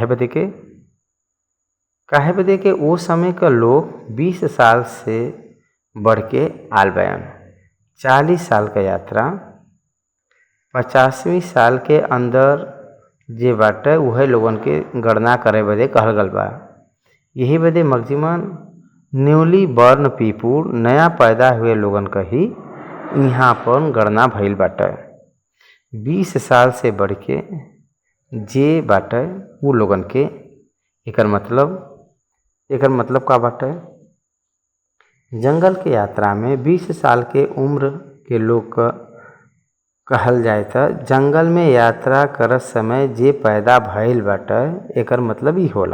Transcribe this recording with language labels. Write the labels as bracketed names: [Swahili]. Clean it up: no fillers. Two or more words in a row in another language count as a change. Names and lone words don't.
[Bhojpuri] काहे बदे के वो समय का लोग 20 साल से बढ़ के आल बयान। 40 साल का यात्रा 50वीं साल के अंदर जे बाटे वह लोगन के गणना करे बदे कहल गल बा। यही बदे [English] maximum newly born people [Bhojpuri] नया पैदा हुए लोगन का ही यहाँ पर गणना भइल बाटे। 20 साल से बढ़ के जे बाटे उ लोगन के एकर मतलब का बाटे। जंगल के यात्रा में 20 साल के उम्र के लोग का कहल जाए तो जंगल में यात्रा करत समय जे पैदा भइल बाटे एकर मतलब ही होला।